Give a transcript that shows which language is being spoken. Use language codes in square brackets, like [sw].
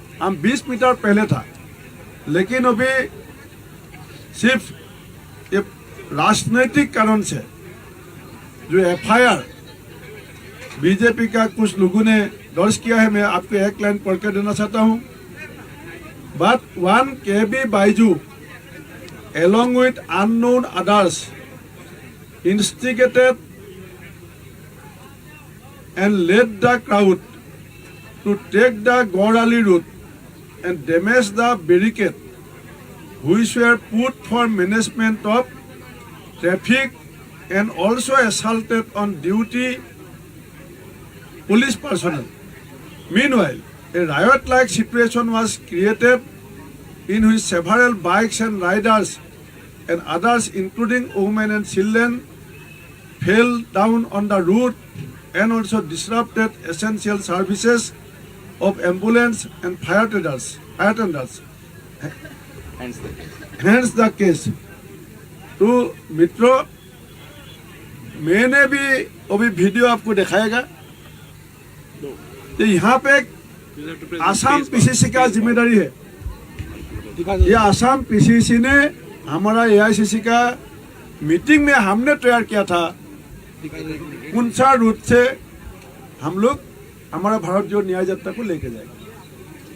[hi] हम 20 मीटर पहले था, लेकिन अभी सिर्फ ये राजनीतिक कारण से जो FIR बीजेपी का कुछ लोगों ने दर्ज किया है, मैं आपको एक लाइन पढ़ कर देना चाहता हूँ। [en] But one KB Baiju along with unknown others instigated and led the crowd to take the Gorali route and damage the barricade which were put for management of traffic, and also assaulted on duty police personnel. Meanwhile, a riot-like situation was created in which several bikes and riders and others, including women and children, fell down on the route and also disrupted essential services of ambulance and fire tenders. Hence the case. [hi] तो मित्रों, मैंने भी अभी video आपको दिखाएगा। तो यहाँ पे आसाम PCC का जिम्मेदारी है। ये आसाम PCC ने हमारा AICC का मीटिंग में हमने तैयार किया था, कौन सा रूट से हम लोग हमारा भारत जोड़ो न्याय यात्रा को लेके जाएगा।